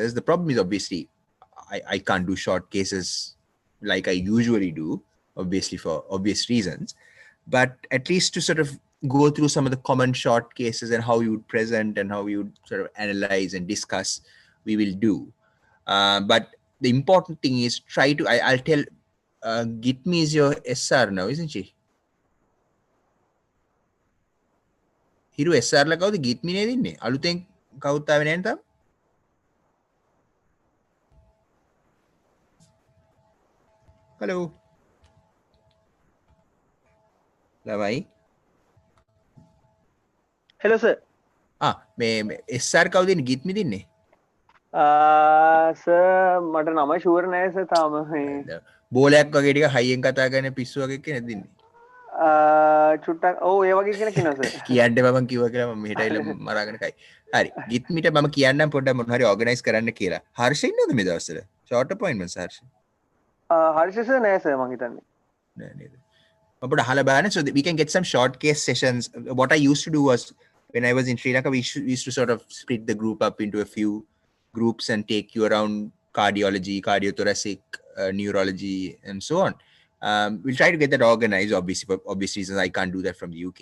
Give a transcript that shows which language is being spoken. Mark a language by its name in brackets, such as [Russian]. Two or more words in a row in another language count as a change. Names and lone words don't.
[English] The problem is obviously I can't do short cases like I usually do, obviously for obvious reasons, but at least to sort of go through some of the common short cases and how you would present and how you would sort of analyze and discuss, we will do. But the important thing is try to, I'll tell, Gitmi is your SR now, isn't she? [Sinhala] හිරු SR ලා කවුද ගිත්මි නේ දින්නේ? අලුතෙන් කවුරුත් ආවේ නැහැ තාම? [English] Hello. [Sinhala] ළමයි [English] hello sir. [Sinhala] මේ SR කවුද ඉන්නේ? ගිත්මි දින්නේ? sir මට නම ෂුවර් නෑ sir තාම. බෝලයක් වගේ ටික හයියෙන් කතා කරන පිස්සු වගේ කෙනෙක් දින්නේ. චුට්ටක් ඔව් ඒ වගේ කෙනෙක් ඉන්නවා sir. කියන්න මම කිව්වා කියලා මම මෙහෙට ඇවිල්ලා මරාගෙන කයි. හරි. ගිත්මිට මම කියන්නම් පොඩ්ඩක් මොන හරි ඕගනයිස් කරන්න කියලා. හර්ෂ ඉන්නවද මේ දවස්වල? [English] short appointments [Sinhala] හර්ෂ? හර්ෂ sir නෑ sir මං හිතන්නේ. නෑ නේද? [English] So that we can get some short case sessions. What I used to do was when I was in Sri Lanka, we used to sort of split the group up into a few groups and take you around cardiology, cardiothoracic, neurology, and so on. We'll try to get that organized. Obviously, for obvious reasons, I can't do that from the UK.